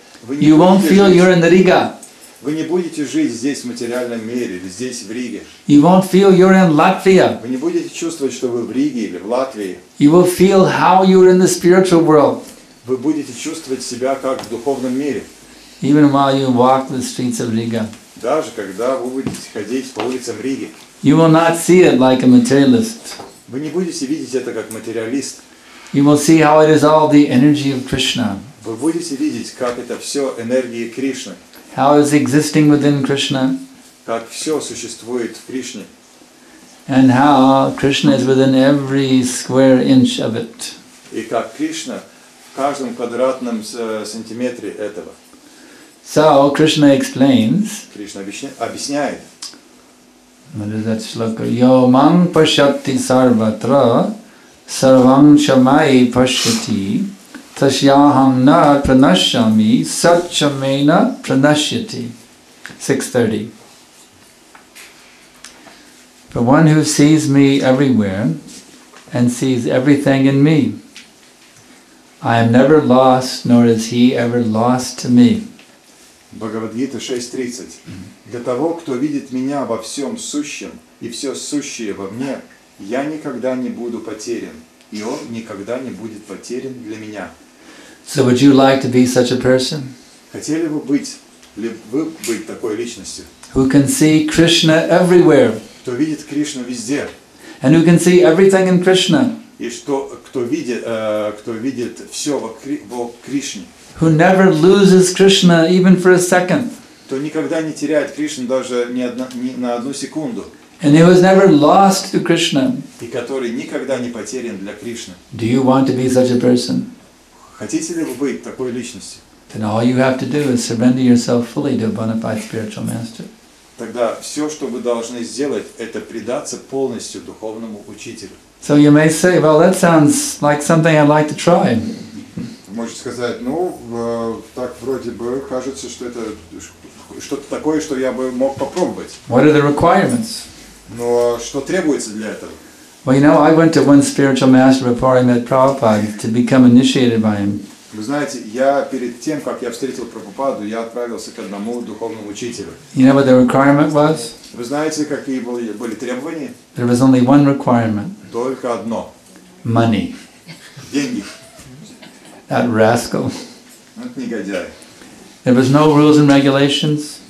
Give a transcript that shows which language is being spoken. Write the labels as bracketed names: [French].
[English] You won't feel you're in the Riga. [Russian] Вы не будете жить здесь в материальном мире, или здесь в Риге. [English] You won't feel you're in Latvia. [Russian] Вы не будете чувствовать, что вы в Риге или в Латвии. [English] You will feel how you're in the spiritual world. [Russian] Вы будете чувствовать себя как в духовном мире. [English] Even while you walk the streets of Riga. [Russian] Даже когда вы будете ходить по улицам Риги. [English] You will not see it like a materialist. [Russian] Вы не будете видеть это как материалист. [English] You will see how it is all the energy of Krishna. [Russian] Вы будете видеть, как это все энергия Кришны. [English] How it is existing within Krishna. [Russian] Как все существует в Кришне. [English] And how Krishna is within every square inch of it. [Russian] И как Кришна в каждом квадратном сантиметре этого. [English] So Krishna explains. [Russian] Кришна объясняет. [English] What is that shloka? [Sanskrit] Yo mang pashyati sarvatra sarvam shamai pashyati tasyaham na pranashyami satchamena pranashyati. 6:30. [English] For one who sees me everywhere and sees everything in me, I am never lost, nor is he ever lost to me. Bhagavad Gita 6.30. [Russian] Для того, кто видит меня во всем сущем и все сущее во мне, я никогда не буду потерян, и он никогда не будет потерян для меня. [English] So would you like to be such a person? [Russian] Хотели бы вы быть такой личностью? [English] Who can see Krishna everywhere? [Russian] Кто видит Кришну везде? [English] And who can see everything in Krishna? [Russian] И кто видит все во Кришне? [English] Who never loses Krishna even for a second. [Russian] Кто никогда не теряет Кришну даже ни на одну секунду. [English] And who is never lost to Krishna. [Russian] И который никогда не потерян для Кришны. [English] Do you want to be such a person? [Russian] Хотите ли вы быть такой личностью? [English] Then all you have to do is surrender yourself fully to a bona fide spiritual master. [Russian] Тогда все, что вы должны сделать, это предаться полностью духовному учителю. [English] So you may say, well, that sounds like something I'd like to try. [Russian] Можете сказать, так вроде бы кажется, что это что-то такое, что я бы мог попробовать. [English] What are the requirements? [Russian] Но что требуется для этого? [English] Well, you know, I went to one spiritual master before I met Prabhupada to become initiated by him. [Russian] Вы знаете, я перед тем, как я встретил Прабхупаду, я отправился к одному духовному учителю. [English] You know what the requirement was? [Russian] Вы знаете, какие были требования? [English] There was only one requirement. [Russian] Только одно. [English] Money. [Russian] Деньги. [English] That rascal. [Russian] Это негодяй. [English] There was no rules and regulations.